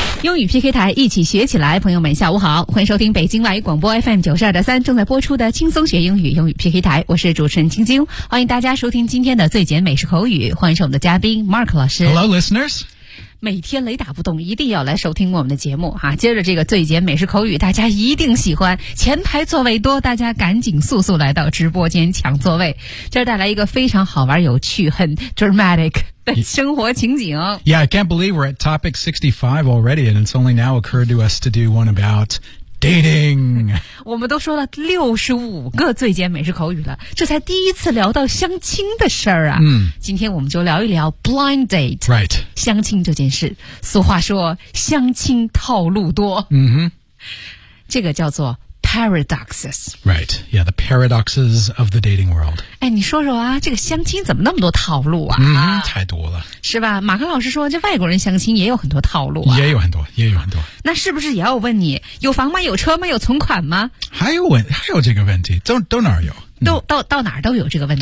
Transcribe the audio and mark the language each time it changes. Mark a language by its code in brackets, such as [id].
[zh] 英语 PK 台一起学起来，朋友们下午好，欢迎收听北京外语广播 FM 92.3正在播出的轻松学英语英语 PK 台，我是主持人青青，欢迎大家收听今天的最简美式口语，欢迎是我们的嘉宾 Mark 老师。 [en] Hello, listeners! [zh] 每天雷打不动，一定要来收听我们的节目啊！接着这个最简美式口语，大家一定喜欢。前排座位多，大家赶紧速速来到直播间抢座位。这带来一个非常好玩、有趣、很 dramatic 的生活情景。 [en] Yeah, I can't believe we're at topic 65 already, and it's only now occurred to us to do one about dating. [zh] 我们都说了65个最简美式口语了，这才第一次聊到相亲的事儿啊！今天我们就聊一聊 blind date. [en] Right. [zh] 相亲这件事，俗话说相亲套路多，这个叫做 paradoxes. [en] Right, yeah, the paradoxes of the dating world. [zh] 哎，你说说啊，这个相亲怎么那么多套路啊？太多了，是吧？马克老师说，这外国人相亲也有很多套路啊，也有很多，也有很多。那是不是也要问你，有房吗？有车吗？有存款吗？还有这个问题，都哪儿有？到哪儿都有这个问题，